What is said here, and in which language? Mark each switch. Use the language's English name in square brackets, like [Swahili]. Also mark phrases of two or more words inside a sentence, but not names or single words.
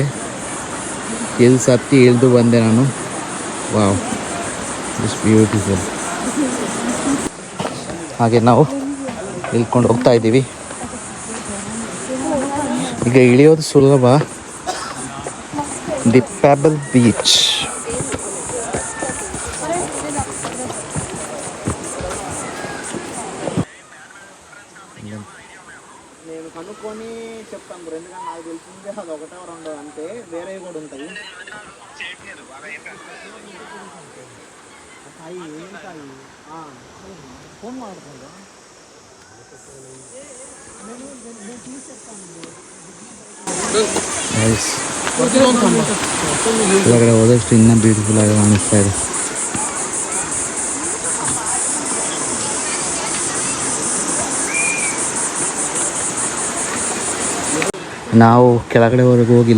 [Kannada] ಇಲ್ಲಿ ಸತ್ತಿ ಇಳಿದು ಬಂದೆ ನಾನು. [English] wow, it's beautiful. [Kannada] ಹಾಗೆ ನಾವು ಇಳ್ಕೊಂಡು ಹೋಗ್ತಾ ಇದ್ದೀವಿ. ಈಗ ಇಳಿಯೋದು ಸುಲಭ. ದಿ ಪೆಬಲ್ ಬೀಚ್. [Telugu] నేను కనుక్కొని చెప్తాను బ్రో. ఎందుకంటే నాకు తెలిసిందే అది 1 or 2 అంతే. వేరే కూడా ఉంటాయి. అవి ఏంటాయి? ఫోన్ మాట్లాడుతుందా? నేను తీసి చెప్తాను. [Kannada] ಒಳಗಡೆ ಹೋದಷ್ಟು ಇನ್ನೂ ಬ್ಯೂಟಿಫುಲ್ ಆಗಿ ಕಾಣಿಸ್ತಾ ಇದೆ. ನಾವು ಕೆಳಗಡೆವರೆಗೂ ಹೋಗಿಲ್ಲ.